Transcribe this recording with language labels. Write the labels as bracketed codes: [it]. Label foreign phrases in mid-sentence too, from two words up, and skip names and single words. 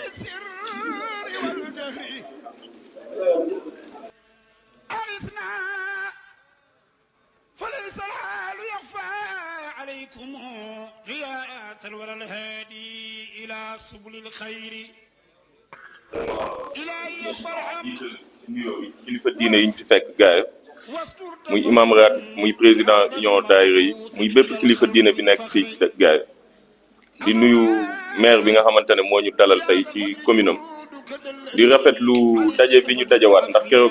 [ar] فليس الحال يخفى عليكم غياء الورى الهادي إلى سبل الخير [wo] kilifa diine yi ñu fi fekk Gaye muy imam ratib muy [fr] président union [wo] daayira yi muy bépp kilifa diine bi nekk fii ci Gaye di nuyu maire bi nga xamante ne moo ñu dalal tey ci commune am di rafetlu daje bi ñu dajewaat ndax keroog